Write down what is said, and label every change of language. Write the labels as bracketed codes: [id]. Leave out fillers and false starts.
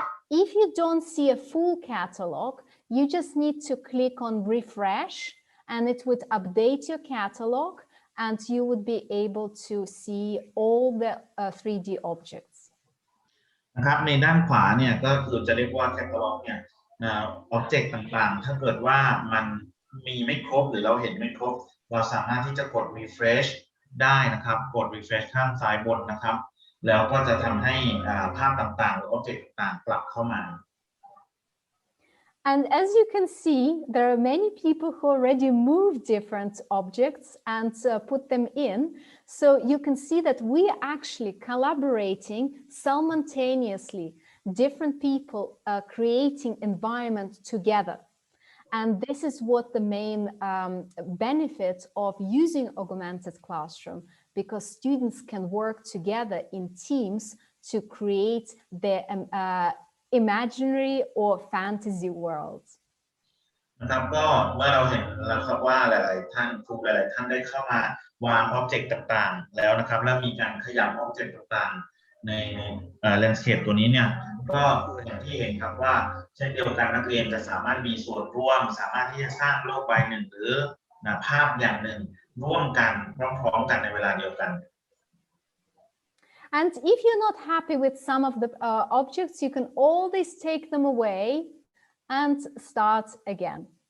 [en] If you don't see a full catalog, you just need to click on refresh and it would update your catalog and you would be able to see all the 3D objects. [th] นะครับในด้านขวาเนี่ยก็คือจะเรียกว่าแคตตาล็อกเนี่ยอ็อบเจกต์ต่างๆถ้าเกิดว่ามันมีไม่ครบหรือเราเห็นไม่ครบเราสามารถที่จะกด refresh ได้นะครับกด refresh ข้างซ้ายบนนะครับแล้วก็จะทำให้ภาพต่างๆหรืออ็อบเจกต์ต่างๆกลับเข้ามา [en] And as you can see, there are many people who already moved different objects and put them in. So you can see that we are actually collaborating simultaneously, different people creating environment together. And this is what the main benefit of using augmented classroom, because students can work together in teams to create their imaginary or fantasy worlds. [th] นะครับก็เมื่อเราเห็นแล้วครับว่าหลายๆท่านครูหลายๆท่านได้เข้ามาวางอ็อบเจกต์ต่างๆแล้วนะครับแล้วมีการขยับอ็อบเจกต์ต่างๆในแลนด์สเคปตัวนี้เนี่ยก็อย่างที่เห็นครับว่าเช่นเดียวกันนักเรียนจะสามารถมีส่วนร่วมสามารถที่จะสร้างโลกใบหนึ่งหรือภาพอย่างหนึ่งร่วมกันพร้อมๆกันในเวลาเดียวกัน [en] And if you're not happy with some of the objects, you can always take them away and start again.